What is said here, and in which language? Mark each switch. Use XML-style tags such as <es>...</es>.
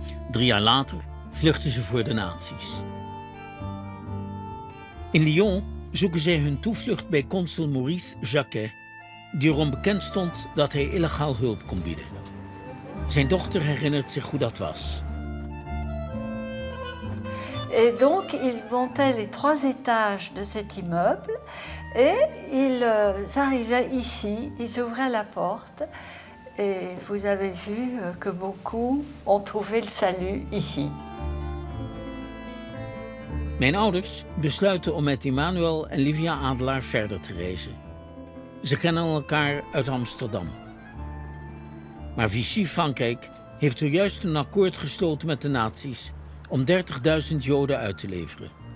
<nl>3 jaar later vluchten ze voor de nazi's. In Lyon zoeken zij hun toevlucht bij consul Maurice Jacquet, die erom bekend stond dat hij illegaal hulp kon bieden. Zijn dochter herinnert zich hoe dat was.</nl> <fr>Et donc, ils montaient les 3 étages de cet immeuble et ils arrivaient ici, ils ouvraient la porte et vous avez vu que beaucoup ont trouvé le salut ici.</fr> <nl>Mijn ouders besluiten om met Emmanuel en Livia Adelaar verder te reizen. Ze kennen elkaar uit Amsterdam. Maar Vichy Frankrijk heeft zojuist een akkoord gesloten met de nazi's om 30.000 Joden uit te leveren.</nl>